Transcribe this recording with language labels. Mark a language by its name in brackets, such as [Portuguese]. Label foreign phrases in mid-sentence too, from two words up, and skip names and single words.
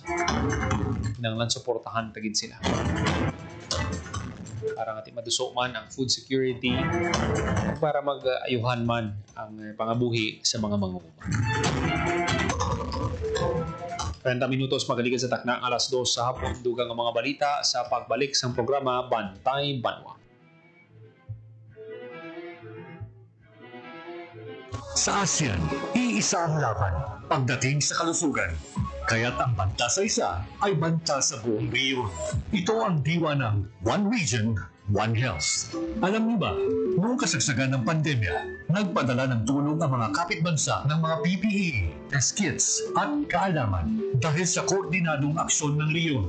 [Hiligaynon] Kinahanglan suportahan tagid sila. Para nga maduso man ang [English] food security [Hiligaynon] para mag-ayuhan man ang pangabuhi sa mga mangunguma. 30 minutos magalikan sa takna alas 2 sa hapon dugang ang mga balita sa pagbalik sa programa Bantay Banwa. [Filipino] Sa ASEAN, iisa ang laban pagdating sa kalusugan. Kaya't ang banta sa isa ay banta sa buong rehiyon. Ito ang diwa ng One Region, One Health. Alam niyo ba, noong kasagsagan ng pandemya, nagpadala ng tulong ang mga kapitbansa ng mga PPE, [English] test kits [Filipino] at kaalaman dahil sa koordinadong aksyon ng rehiyon.